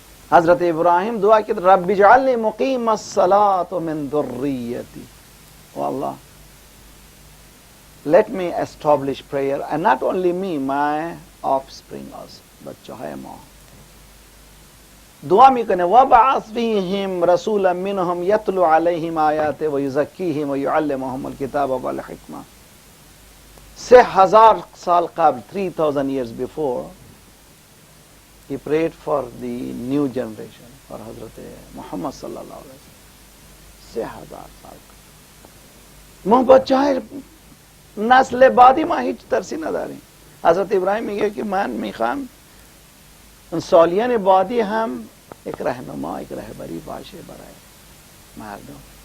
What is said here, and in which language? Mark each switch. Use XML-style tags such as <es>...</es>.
<fa>حضرت ابراهیم دعا کرد</fa> <ar>رب اجعلنی مقیم الصلاة من ذریتی، والله</ar> <en>let me establish prayer and not only me, my offspring also،</en> <fa>بچه های ما. دعا میکنه</fa> <ar>وبعث فیهم رسولا منهم یتلو علیهم آیات و یزکیهم و یعلمهم الکتاب والحکمه.</ar> <fa>3000 سال قبل،</fa> <en>3000 years before, he prayed for the new generation, for حضرت محمد</en> <ar>صلی الله علیه وسلم.</ar> <fa>3000 سال ما بچه های نسل بعدی ما هیچ ترسی نداریم. حضرت ابراهیم میگه که من میخوام سالیان بعدی هم یک رهنما، یک رهبری باشه برای مردم.</fa>